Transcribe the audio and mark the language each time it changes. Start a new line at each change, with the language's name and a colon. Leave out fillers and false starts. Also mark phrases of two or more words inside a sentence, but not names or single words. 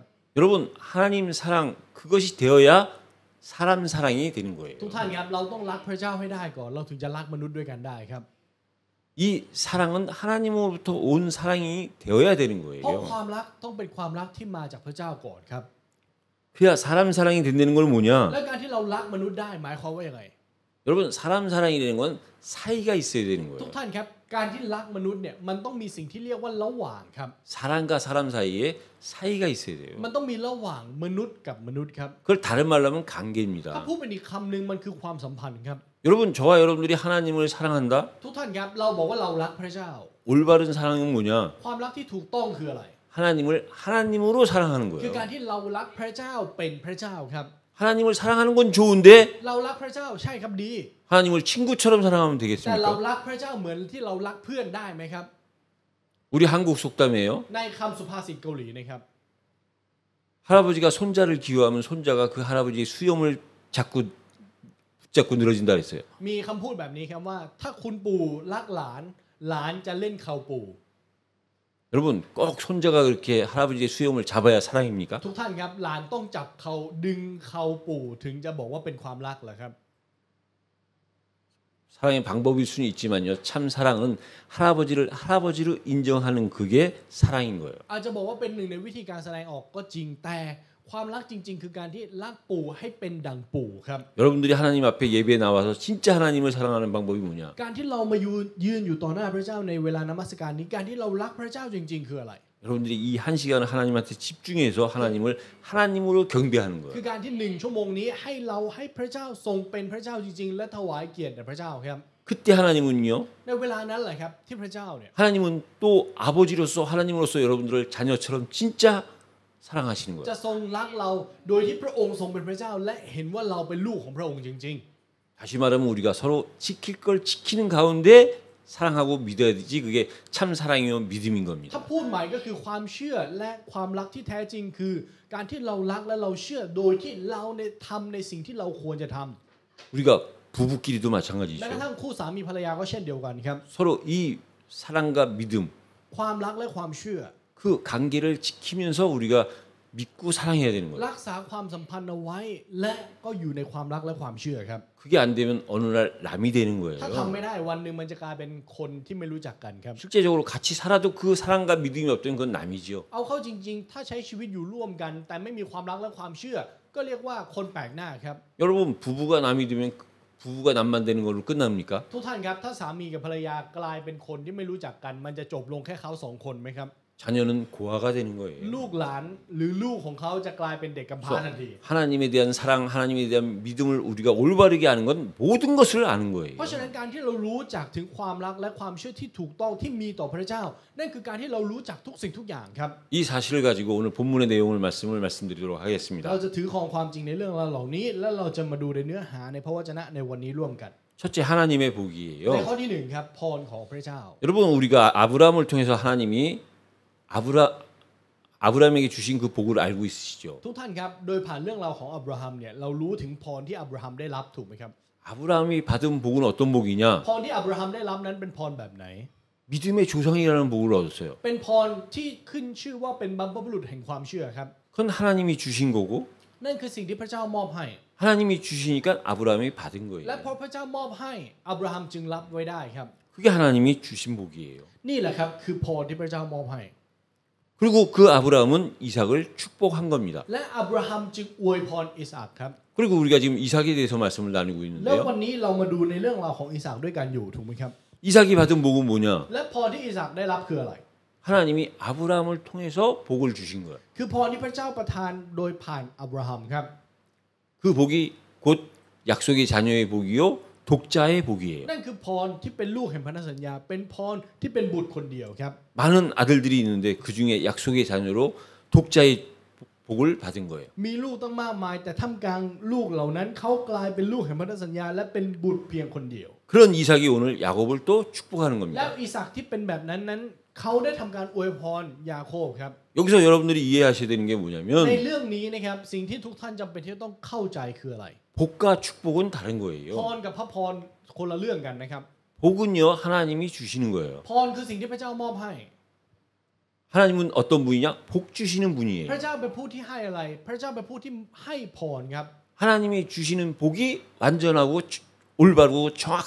Korean: 여러분 하나님 사랑 그것이 되어야 사람 사랑이 되는
Thai: ทุก
Korean: 거예요.
Thai: ท่านครับเราต้องรักพระเจ้าให้ได้ก่อนเราถึงจะรักมนุษย์ด้วยกันได้ครับ
Korean: 이 사랑은 하나님으로부터 온 사랑이 되어야 되는
Thai: เพราะ
Korean: 거예요.
Thai: ความรักต้องเป็นความรักที่มาจากพระเจ้าก่อนครับ
Korean: 그야 사람 사랑이 된다는 건 뭐냐?
Thai: และการที่เรารักมนุษย์ได้หมายความว่าอย่างไร
Korean: 여러분 사람 사랑이라는 건 사이가 있어야 되는
Thai: ทุก
Korean: 거예요.
Thai: ท่านครับการที่รักมนุษย์เนี่ยมันต้องมีสิ่งที่เรียกว่าระหว่างครับ
Korean: 사람과 사람 사이에 사이가 있어야 돼요.
Thai: มันต้องมีระหว่างมนุษย์กับมนุษย์ครับ
Korean: 그걸 다른 말로 하면
Thai: ถ้า
Korean: 관계입니다.
Thai: พูดเป็นอีกคำหนึ่งมันคือความสัมพันธ์ครับ
Korean: 여러분 저와 여러분들이 하나님을 사랑한다?
Thai: ทุกท่านครับเราบอกว่าเรารักพระเจ้า
Korean: 올바른 사랑은 뭐냐?
Thai: ความรักที่ถูกต้องคืออะไร
Korean: 하나님을 하나님으로 사랑하는
Thai: คือ
Korean: 거예요.
Thai: การที่เรารักพระเจ้าเป็นพระเจ้าครับ
Korean: 하나님을 사랑하는 건 좋은데
Thai: เรารักพระเจ้าใช่ครับดี
Korean: 하나님을 친구처럼 사랑하면
Thai: แต่เรา
Korean: 되겠습니까?
Thai: รักพระเจ้าเหมือนที่เรารักเพื่อนได้ไหมครับ
Korean: 우리 한국 속담이에요.
Thai: ในคำสุภาษิตเกาหลีนะครับ
Korean: 할아버지가 손자를 기워하면 손자가 그 할아버지의 수염을 자꾸 붙잡고 늘어진다 그랬어요.
Thai: มีคำพูดแบบนี้ครับว่าถ้าคุณปู่รักหลานหลานจะเล่นเข่าปู่
Korean: 여러분 꼭 손자가 그렇게 할아버지의 수염을 잡아야 사랑입니까?
Thai: ทุกท่านครับหลานต้องจับเขาดึงเข่าปู่ถึงจะบอกว่าเป็นความรักเหรอครับ
Korean: 사랑의 방법일 수는 있지만요. 참 사랑은 할아버지로 인정하는 그게 사랑인 거예요.
Thai: อาจจะบอกว่าเป็นหนึ่งในวิธีการแสดงออกก็จริงแต่ความรักจริงๆคือการที่รักปู่ให้เป็นดังปู่ครับ
Korean: 여러분들이 하나님 앞에 예배에 나와서 진짜 하나님을 사랑하는 방법이 뭐냐?
Thai: การที่เรามายืนอยู่ต่อหน้าพระเจ้าในเวลานมัสการนี้การที่เรารักพระเจ้าจริงๆคืออะไร
Korean: 여러분들이 이 한 시간을 하나님한테 집중해서 하나님을 하나님으로 경배하는
Thai: คื
Korean: 거예요.
Thai: อการที่1 ชั่วโมงนี้ให้เราให้พระเจ้าทรงเป็นพระเจ้าจริงๆและถวายเกียรติแด่พระเจ้าครับ
Korean: 그때 하나님은요.
Thai: ในเวลานั้นแหละครับที่พระเจ้าเนี่ย
Korean: 하나님은 또 아버지로서 하나님으로서 여러분들을 자녀처럼 진짜 사랑하시는 거예요.
Thai: จะทรงรักเราโดยที่พระองค์ทรงเป็นพระเจ้าและเห็นว่าเราเป็นลูกของพระองค์จริง
Korean: 다시 말하면 우리가 서로 지킬 걸 지키는 가운데 사랑하고 믿어야 되지 그게 참 사랑이요 믿음인
Thai: ๆ
Korean: 겁니다.
Thai: ถ้าพูดใหม่ก็คือความเชื่อและความรักที่แท้จริงคือ การที่เรารักและเราเชื่อโดยที่เราเนี่ยทำในสิ่งที่เราควรจะทำ
Korean: 우리가 부부끼리도
Thai: แม้
Korean: 마찬가지죠.
Thai: กระทั่งคู่สามีภรรยาก็เช่นเดียวกันครับ
Korean: 서로 이 사랑과 믿음
Thai: ความรักและความเชื่อ
Korean: 그 관계를 지키면서 우리가 믿고 사랑해야 되는 거예요.
Thai: รักษาความสัมพันธ์เอาไว้ และก็อยู่ในความรักและความเชื่อครับ
Korean: 그게 안 되면 어느 날 남이 되는
Thai: ถ้า
Korean: 거예요.
Thai: ทำไม่ได้วันหนึ่งมันจะกลายเป็นคนที่ไม่รู้จักกันครับ
Korean: 실제적으로 같이 살아도 그 사랑과 믿음이 없다면 그건 남이지요.
Thai: เอาเข้าจริงๆ ถ้าใช้ชีวิตอยู่ร่วมกัน แต่ไม่มีความรักและความเชื่อ ก็เรียกว่าคนแปลกหน้าครับ
Korean: 여러분 부부가 남이 되면 부부가 남만 되는 걸로 끝납니까?
Thai: ทุกท่านครับถ้าสามีกับภรรยากลายเป็นคนที่ไม่รู้จักกัน มันจะจบลงแค่เขาสองคนไหมครับ
Korean: 자녀는 고아가 되는 거예요.
Thai: ลูกหลานหรือลูกของเขาจะกลายเป็นเด็กกำพร้าทันที
Korean: 하나님에 대한 사랑, 하나님에 대한 믿음을 우리가 올바르게 아는 건 모든 것을 아는 거예요.
Thai: เพราะฉะนั้นการที่เรารู้จักถึงความรักและความเชื่อที่ถูกต้องที่มีต่อพระเจ้า นั่นคือการที่เรารู้จักทุกสิ่งทุกอย่างครับ
Korean: 이 사실을 가지고 오늘 본문의 내용을 말씀드리도록 하겠습니다.
Thai: เราจะถือครองความจริงในเรื่องราวเหล่านี้ และเราจะมาดูในเนื้อหาในพระวจนะในวันนี้ร่วมกัน
Korean: 첫째 하나님의
Thai: ใน
Korean: 복이에요.
Thai: ข้อที่หนึ่งครับพรของพระเจ้า
Korean: 여러분 우리가 아브라함을 통해서 하나님이 아브라함에게 주신 그 복을 알고 있으시죠?
Thai: ทุกท่านครับโดยผ่านเรื่องราวของอับราฮัมเนี่ยเรารู้ถึงพรที่อับราฮัมได้รับถูกไหมครับ
Korean: 아브라함이 받은 복은 어떤 복이냐?
Thai: พรที่อับราฮัมได้รับนั้นเป็นพรแบบไหน
Korean: 믿음의 조상이라는 복을 얻었어요.
Thai: เป็นพรที่ขึ้นชื่อว่าเป็นบรรพบุรุษแห่งความเชื่อครับ
Korean: 그건 하나님이 주신 거고
Thai: นั่นคือสิ่งที่พระเจ้ามอบให้
Korean: 하나님이 주시니까 아브라함이 받은
Thai: และ
Korean: 거예요.
Thai: พอพระเจ้ามอบให้อับราฮัมจึงรับไว้ได้ครับ
Korean: 그게 하나님이 주신 복이에요.
Thai: นี่แหละครับคือพรที่พระเจ้ามอบให้
Korean: 그리고 그 아브라함은 이삭을 축복한 겁니다.
Thai: และอับราฮัมจึงอวยพรอิสอัคครับ
Korean: 그리고 우리가 지금 이삭에 대해서 말씀을 나누고
Thai: แล้ว
Korean: 있는데요.
Thai: วันนี้เรามาดูในเรื่องราวของอิสอัคด้วยกันอยู่ถูกไหมครับ
Korean: 이삭이 받은 복은 뭐냐?
Thai: และพรที่อิสอัคได้รับคืออะไร
Korean: 하나님이 아브라함을 통해서 복을 주신 거예요.
Thai: คือพรที่พระเจ้าประทานโดยผ่านอับราฮัมครับ
Korean: 그 복이 곧 약속의 자녀의 복이요 독자의 복이에요.
Thai: นั่นคือพรที่เป็นลูกแห่งพันธสัญญาเป็นพรที่เป็นบุตรคนเดียวครับ
Korean: 많은 아들들이 있는데 그 중에 약속의 자녀로 독자의 복을 받은 거예요.
Thai: มีลูกตั้งมากมายแต่ท่ามกลางลูกเหล่านั้นเขากลายเป็นลูกแห่งพันธสัญญาและเป็นบุตรเพียงคนเดียว
Korean: 그런 이삭이 오늘 야곱을 또 축복하는
Thai: และ
Korean: 겁니다.
Thai: อิสอัคที่เป็นแบบนั้นเขาได้ทำการอวยพรยาโคบครับ
Korean: 여기서 여러분들이 이해하셔야 되는 게
Thai: ใน
Korean: 뭐냐면
Thai: เรื่องนี้นะครับสิ่งที่ทุกท่านจำเป็นที่จะต้องเข้าใจคืออะไร
Korean: 복과 축복은 다른
Thai: พ
Korean: 거예요.
Thai: รกับพระพรคนละเรื่องกันนะครับ
Korean: 복은요 하나님이 주시는 거예요.
Thai: พรคือสิ่งที่พระเจ้ามอบให้
Korean: 하나님은 어떤 분이냐? 복 주시는
Thai: พ
Korean: 분이에요.
Thai: ระเจ้าเป็นผู้ที่ให้อะไร พระเจ้าเป็นผู้ที่ให้พรครับ
Korean: 하나님이 주시는 복이 완전하고 올바르고 정확한